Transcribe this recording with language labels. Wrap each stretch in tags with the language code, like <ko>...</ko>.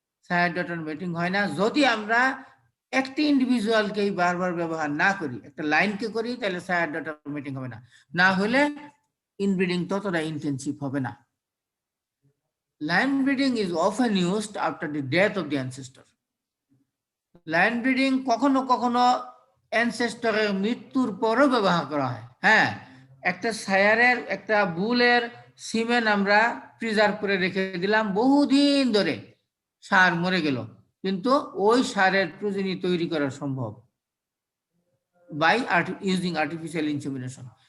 <bn>সায়ার daughter মেটিং হয় না যদি আমরা একটি ইন্ডিভিজুয়ালকেই বারবার ব্যবহার না করি, একটা লাইনকে করি, তাহলে সায়ার ডটার মেটিং হবে না। না হলে ইনব্রিডিং ততটা ইন্টেন্সিভ হবে না।</bn> <en>Line breeding is often used after the death of the ancestor.</en> <bn>Line breeding কখনো কখনো অ্যানসেস্টরের মৃত্যুর পরও ব্যবহার করা হয়। হ্যাঁ, একটা সায়ারের একটা বুলের সিমেন আমরা প্রিজার্ভ করে রেখে দিলাম বহুদিন ধরে, সার মরে গেল, কিন্তু ওই সারের প্রোজেনি তৈরি করা সম্ভব</bn> <en>By using artificial insemination.</en>